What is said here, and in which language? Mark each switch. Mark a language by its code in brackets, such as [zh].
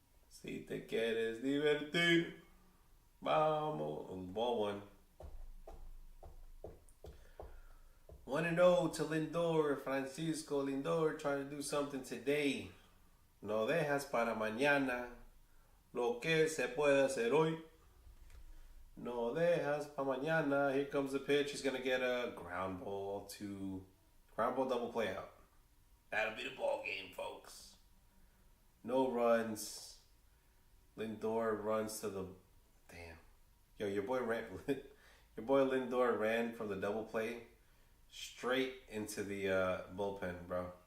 [es] Si te quieres divertir. Vamos. [en] Ball one. 1-0 to Lindor. Francisco Lindor trying to do something today. [es] No dejas para mañana lo que se puede hacer hoy. No dejas para mañana. [en] Here comes the pitch. He's going to get a ground ball double play out. That'll be the ball game, folks. No runs. Lindor runs to the... Damn. Yo, your boy Lindor ran from the double play straight into the bullpen, bro.